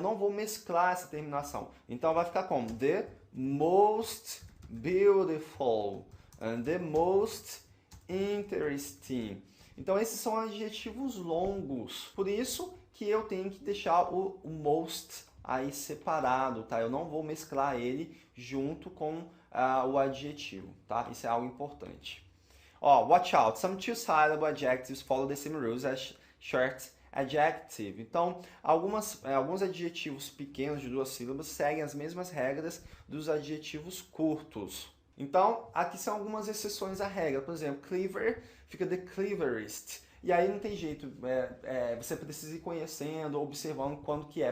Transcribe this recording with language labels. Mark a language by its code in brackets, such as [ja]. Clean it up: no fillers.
[pt] Eu não vou mesclar essa terminação. Então vai ficar como [en] the most beautiful and the most interesting. [pt] Então esses são adjetivos longos. Por isso que eu tenho que deixar o most aí separado, tá? Eu não vou mesclar ele junto com o adjetivo, tá? Isso é algo importante. Ó, [en] watch out. Some two-syllable adjectives follow the same rules as short adjective. [pt] Então, alguns adjetivos pequenos de 2 sílabas seguem as mesmas regras dos adjetivos curtos. Então, aqui são algumas exceções à regra. Por exemplo, clever fica the cleverest. E aí não tem jeito, você precisa ir conhecendo, observando quando que é.